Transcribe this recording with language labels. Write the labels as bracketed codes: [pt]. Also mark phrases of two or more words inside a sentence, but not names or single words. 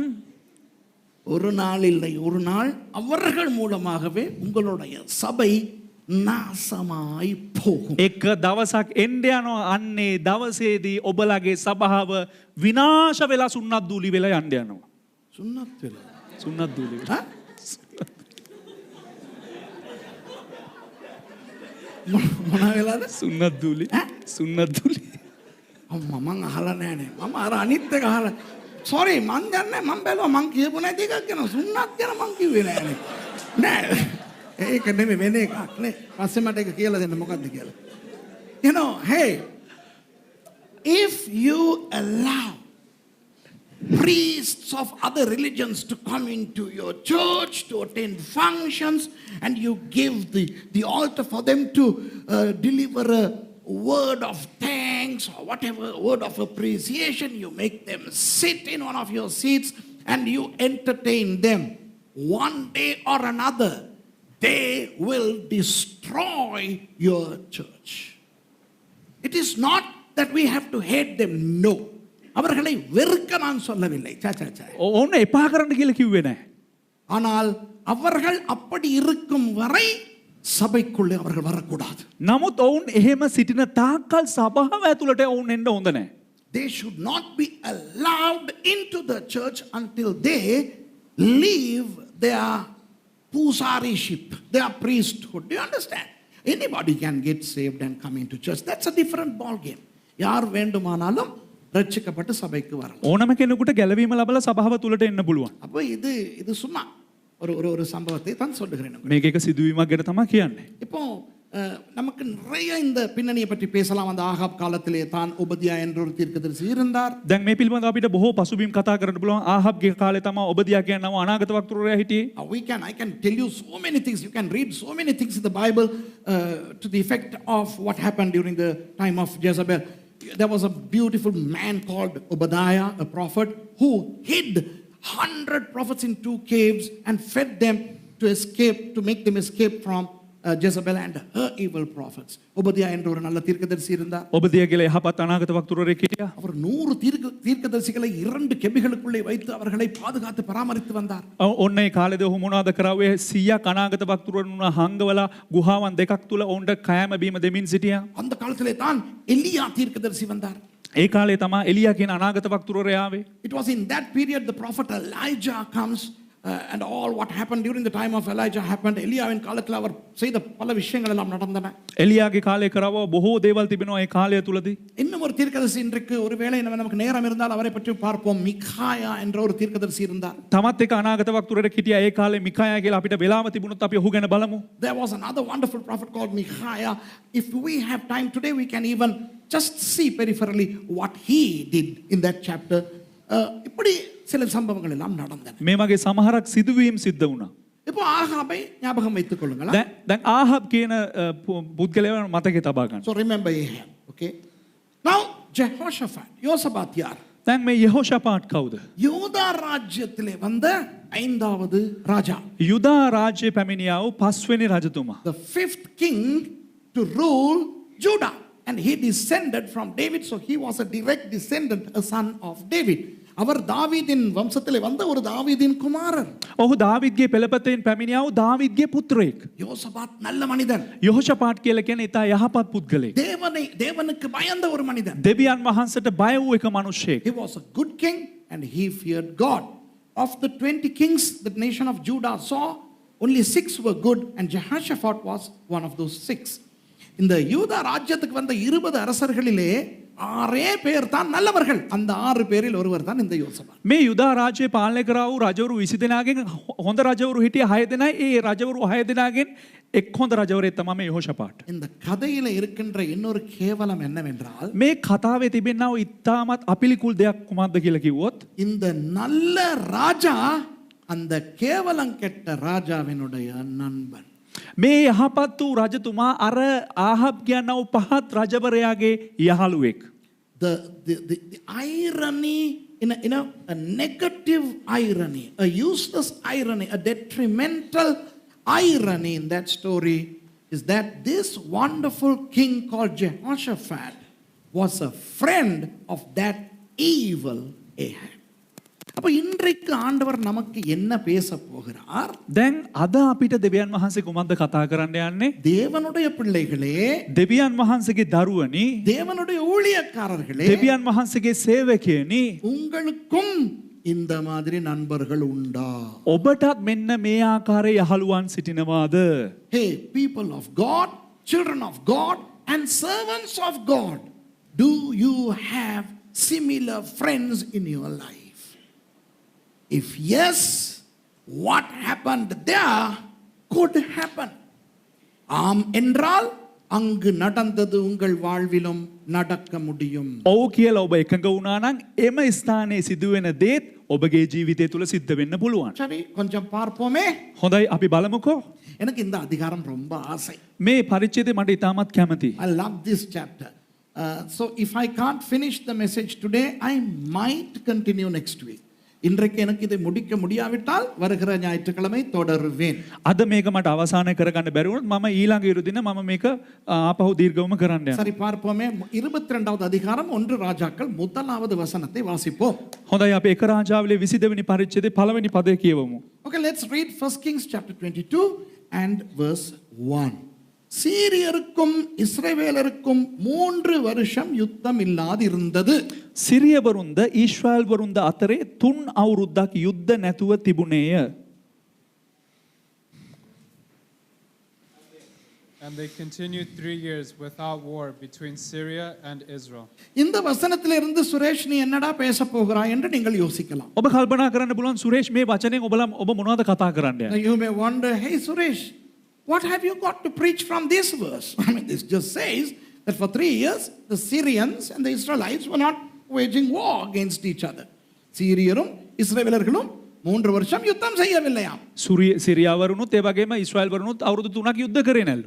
[ta] ஒரு நாள் இல்லை ஒரு நாள் அவர்கள் மூலமாகவே உங்களுடைய சபை நாசமாய் போகும். [si] එක දවසක් එන්න යනවා අන්නේ දවසේදී ඔබලගේ සභාව විනාශ වෙලා සුන්නත් දූලි වෙලා යන්න යනවා. [ta] சுன்னத் வேலை. [si] සුන්නත් දූලි. මොන වෙලාද? සුන්නත් දූලි. සුන්නත් දූලි. අම්මා මං අහලා නෑනේ. මම අර අනිත් එක අහලා සෝරි මං දන්නේ මං බැලුවා මං කියපු නැති එකක් ගැන සුන්නත් ගැන මං කිව්වේ නෑනේ. නෑ. ඒක නෙමෙයි වෙන එකක් නේ. පස්සේ මට ඒක කියලා දෙන්න මොකද්ද කියලා. [en] You know, hey, if you allow priests of other religions to come into your church to attend functions and you give the altar for them to deliver a word of thanks or whatever word of appreciation, you make them sit in one of your seats and you entertain them, one day or another they will destroy your church. It is not that we have to hate them, no. [ta] அவர்களை வெறுக்க நான் சொல்லவில்லை. [si] ඕන්න එපා කරන්න කියලා කිව්වේ නැහැ. [ta] ஆனால் அவர்கள் அப்படி இருக்கும் வரை சபைக்குள்ளே அவர்கள் வரக்கூடாது. [si] නමුත් ඔවුන් එහෙම සිටින තාක්කල් සභාව ඇතුළට ඔවුන් එන්න හොඳ නැහැ. [en] They should not be allowed into the church until they leave their pusariship, their priesthood. Do you understand? Anybody can get saved and come into church. That's a different ball game. [ta] யார் வேண்டுமானாலும் ரட்சிக்கப்பட்டு சபைக்கு வரலாம். [si] ඕනම කෙනෙකුට ගැලවීම ලැබලා සභාව තුලට එන්න පුළුවන්. [ta] அப்போ இது சும்மா ஒரு சம்பவத்தை தான் சொல்லுகிறேன். [si] මේක එක සිදුවීමක් ගැන තමයි කියන්නේ. [ta] இப்போ நமக்கு நிறைய இந்த பின்னணியை பற்றி பேசலாம். அந்த ஆகாப் காலத்திலே தான் ஒபதியா என்ற ஒரு தீர்க்கதரிசி இருந்தார். [si] දැන් මේ පිළිබඳව අපිට බොහෝ පසුබිම් කතා කරන්න පුළුවන්. ආහබ්ගේ කාලේ තමයි ඔබදියා කියන නම අනාගත වක්තෘරයා හිටියේ. [en] I can tell you so many things. You can read so many things in the Bible to the effect of what happened during the time of Jezebel. There was a beautiful man called Obadiah, a prophet, who hid 100 prophets in 2 caves and fed them to make them escape from Jezebel and her evil prophets. [ta] Obadiah என்ற ஒரு நல்ல தீர்க்கதரிசி இருந்தார். [si] ඔබදියා කියලා යහපත් අනාගත වක්තෘරයෙක් හිටියා. [ta] அவர் 100 தீர்க்கதரிசிகளை 2 கெபிகளுக்குள்ளே வைத்து அவர்களை பாதுகாத்து பராமரித்து வந்தார். [si] ඔන්න ඒ කාලේදී ඔහු මොනවද කරාවේ 100ක් අනාගත වක්තෘරන් උන හංගවලා ගුහාවන් දෙකක් තුල ඔවුන්ට කෑම බීම දෙමින් සිටියා. [ta] அந்த காலத்திலே தான் எலியா தீர்க்கதரிசி வந்தார். [si] ඒ කාලේ තමයි එලියා කියන අනාගත වක්තෘරයා ආවේ. [en] It was in that period the prophet Elijah comes and all what happened during the time of Elijah happened. [ta] எலியாவின் காலத்தில் அவர் செய்த பல விஷயங்கள் எல்லாம் நடந்தன. [si] එලියාගේ කාලේ කරව බොහෝ දේවල් තිබෙනවා ඒ කාලය තුලදී. [ta] இன்னும் ஒரு தீர்க்கதரிசி இன்றைக்கு ஒருவேளை நமக்கு நேரம் இருந்தால் அவரை பற்றி பார்ப்போம். மிகாயா என்ற ஒரு தீர்க்கதரிசி இருந்தார். [si] තමත් එක අනාගත වක්තෘරයෙක් හිටියා. ඒ කාලේ මිකායා කියලා අපිට වෙලාව තිබුණොත් අපි ඔහු ගැන බලමු. [en] There was another wonderful prophet called Micaiah. If we have time today we can even just see peripherally what he did in that chapter. [ta] இப்படி சில சம்பவங்கள் எல்லாம் நடந்தன. [si] මේ වගේ සමහරක් සිදුවීම් සිද්ධ වුණා. [ta] இப்போ ஆகாபை ஞாபகம் வைத்துக் கொள்ளுங்களா. [si] දැන් ආහබ් කියන පුද්ගලයා මතකේ තබා ගන්න. [en] So remember Ahab, okay? Now Jehoshaphat, [ta] யோசபாத் யார்? [si] දැන් මේ යெහෝෂාපාට් කවුද? [ta] யூதா ராஜ்யத்திலே வந்த 5வது ராஜா. [si] යුදා රාජ්‍ය පැමිණියා වූ 5 වෙනි රජතුමා. [en] The 5th king to rule Judah. And he descended from David, so he was a direct descendant, a son of David. [ta] அவர் தாவீதின் வம்சத்திலே வந்த ஒரு தாவீதின் குமாரர். [si] ඔහු දාවිද්ගේ පෙළපතෙන් පැමිණියා වූ දාවිද්ගේ පුත්‍රයෙක්. [ta] யோசபாத் நல்ல மனிதன். [si] යෙහෝෂාපාට් කියලා කියන්නේ ඉතා යහපත් පුද්ගලෙක්. [ta] தேவனுக்கு பயந்த ஒரு மனிதன். [si] දෙවියන් වහන්සේට බය වූ එක මිනිසෙක්. [en] He was a good king and he feared God. Of the 20 kings the nation of Judah saw, only 6 were good and Jehoshaphat was one of those 6. [ta] இந்த யூதா ராஜ்யத்துக்கு வந்த 20 அரசர்களிலே ஆறே பேர் தான் நல்லவர்கள். அந்த 6 பேரில் ஒருவர் தான் இந்த யோசபாத். [si] මේ යුදා රාජ්‍යය පාලනය කරා වූ රජවරු 20 දෙනාගෙන් හොඳ රජවරු හිටිය 6 දෙනයි. ඒ රජවරු 6 දෙනාගෙන් එක් හොඳ රජවරයෙක් තමයි මේ යෙහෝෂාපාත්. [ta] இந்த கதையில இருக்கின்ற இன்னொரு கேவலம் என்னவென்றால், [si] මේ කතාවේ තිබෙනා වූ ඉතාමත් අපිලිකුල් දෙයක් කුමක්ද කියලා කිව්වොත්, [ta] இந்த நல்ல ராஜா அந்த கேவலம் கெட்ட ராஜாவினுடைய நண்பன். [si] මේ යහපත් වූ රජතුමා අර ආහබ් කියනා වූ පහත් රජවරයාගේ යහළුවෙක්. [en] The irony in a negative irony, a useless irony, a detrimental irony in that story is that this wonderful king called Jehoshaphat was a friend of that evil Ahab. [ta] அப்ப இன்றைக்கு ஆண்டவர் நமக்கு என்ன பேச போகிறார்? [si] දැන් අද අපිට දෙවියන් වහන්සේ කුමක්ද කතා කරන්න යන්නේ? [ta] தேவனுடைய பிள்ளைகளே, [si] දෙවියන් වහන්සේගේ දරුවනි, [ta] தேவனுடைய ஊழியக்காரர்களே, [si] දෙවියන් වහන්සේගේ සේවකයනි, [ta] உங்களுக்கும் இந்த மாதிரி நண்பர்கள் உண்டா? [si] ඔබටත් මෙන්න මේ ආකාරයේ යහළුවන් සිටිනවාද? [en] Hey, people of God, children of God and servants of God, do you have similar friends in your life? If yes, what happened there could happen. [ta] ஆம் என்றால் அங்கு நடந்தது உங்கள் வாழ்விலும் நடக்க முடியும். [si] ඔව් කියලා ඔබ එකඟ වුණා නම් එම ස්ථානයේ සිදුවෙන දේත් ඔබගේ ජීවිතය තුල සිද්ධ වෙන්න පුළුවන්. [ta] சரி, கொஞ்சம் பார்ப்போமே. [si] හොඳයි අපි බලමුකෝ. [ta] எனக்கு இந்த அதிகாரம் ரொம்ப ஆசை. [si] මේ පරිච්ඡේදය මට ඉතාමත් කැමතියි. [en] I love this chapter. So if I can't finish the message today, I might continue next week. [ta] இன்றைக்கு எனக்கு இதை முடிக்க முடியாவிட்டால் வருகிற ஞாயிற்றுக்கிழமை தொடருவேன். [si] අද මේක මට අවසානය කරගන්න බැරි වුණොත් මම ඊළඟ ඉරු දින මම මේක ආපහු දීර්ඝවම කරන්න යනවා. [ta] சரி, பார்ப்போமே. 22வது அதிகாரம் 1 ராஜாக்கள் 1வது வசனத்தை வாசிப்போம். [si] හොඳයි අපි එක රාජාවලේ 22 වෙනි පරිච්ඡේදයේ පළවෙනි පදය කියවමු. [en] Okay, let's read 1 Kings chapter 22 and verse 1. [ta] சீரியருக்கும் இஸ்ரவேலருக்கும் 3 வருஷம் யுத்தம் இல்லாதிருந்தது. [si] සිරියවරුන්ද ඊශ්‍රායල්වරුන්ද අතරේ 3 අවුරුද්දක් යුද්ධ නැතුව තිබුණේය. [en] And they continued 3 years without war between Syria and Israel. [ta] இந்த வசனத்திலிருந்து சுரேஷ் நீ என்னடா பேச போகிறாய் என்று நீங்கள் யோசிக்கலாம். [si] ඔබ කල්පනා කරන්න පුළුවන් සුරේෂ් මේ වචනෙන් ඔබ මොනවද කතා කරන්න යන්නේ? [en] You may wonder, hey Suresh, what have you got to preach from this verse? I mean, this just says that for 3 years, the Syrians and the Israelites were not waging war against each other. [ta] சீரியரும் இஸ்ரவேலர்களும் 3 வருஷம் யுத்தம் செய்யவில்லையாம். [si] සිරියාවරුනුත් ඒ වගේම ඊශ්‍රායල්වරුනුත් අවුරුදු 3ක් යුද්ධ කරේ නැල්ලු.